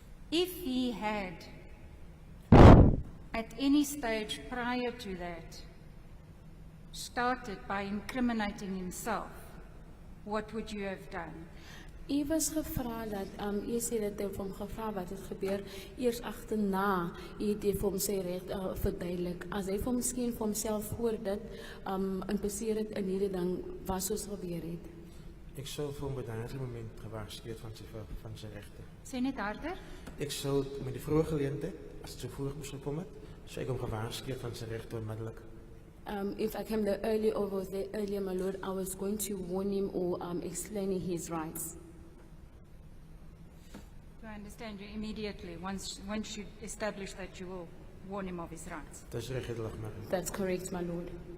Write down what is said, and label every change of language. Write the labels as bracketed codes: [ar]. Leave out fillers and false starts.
[en] If he had, at any stage prior to that, started by incriminating himself, what would you have done? [af] U was gevra dat, u sê dat hy vir hom gevra wat het gebeur, eers agterna, u het vir hom sy reg verduidelik. As hy vir hom miskien vir homself voor dit, impliseer het in hierdie ding, wat soos gebeur het. Ek sou vir hom by daardie moment gewaarsku het van sy regte. Sê net harder. Ek sou met die vroeë geleentheid, as dit so vroeg moes gekom het, sou ek hom gewaarsku het van sy regte onmiddellik. [en] If I came there early or was there earlier, my lord, I was going to warn him or explain his rights. Do I understand you immediately, once you establish that you will warn him of his rights? [af] Dis reg, Edelagbare. [en] That's correct, my lord.